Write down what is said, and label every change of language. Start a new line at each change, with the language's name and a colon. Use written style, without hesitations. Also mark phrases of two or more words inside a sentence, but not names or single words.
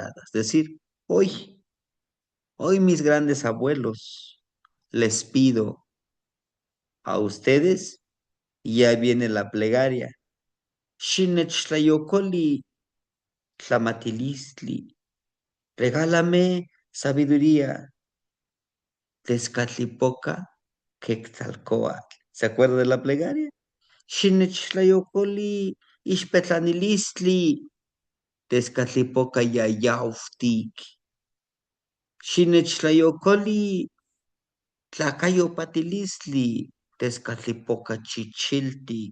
Spanish: Es decir, hoy mis grandes abuelos, les pido a ustedes, y ya viene la plegaria.
Nahuatl languages: Shinechlayokoli tlamatilistli.
Spanish: Regálame sabiduría. Tezcatlipoca quetzalcóatl. ¿Se acuerda de la plegaria?
Nahuatl languages: Shinechlayokoli ishpetlanilistli. Tezcatlipoca yayauftik. Shinechlayokoli tlacayo patilistli. Tezcatlipoca chichiltik.